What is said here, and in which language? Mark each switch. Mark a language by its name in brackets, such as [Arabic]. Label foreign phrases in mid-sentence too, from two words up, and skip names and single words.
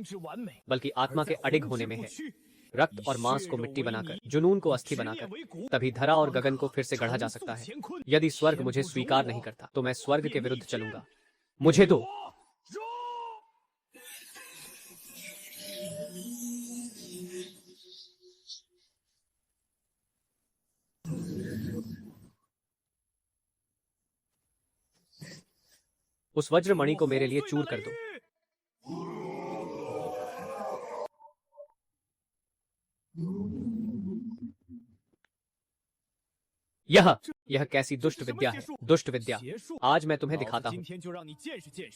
[Chinese] 形之完美， [Hindi] बल्कि आत्मा के अडिग होने में है। रक्त और मांस को मिट्टी बनाकर, जुनून को अस्थि बनाकर, तभी धरा और गगन को फिर से गढ़ा जा सकता है। यदि स्वर्ग मुझे स्वीकार नहीं करता तो मैं स्वर्ग के विरुद्ध चलूंगा। मुझे दो। उस वज्रमणि को मेरे लिए चूर कर दो। यह कैसी दुष्ट विद्या है? दुष्ट विद्या। [Chinese] 结束。 [Hindi] आज मैं तुम्हें [Chinese] 老子 [Hindi] दिखाता [Chinese] 今 [Hindi] हूँ [Chinese] 天就让你见识见识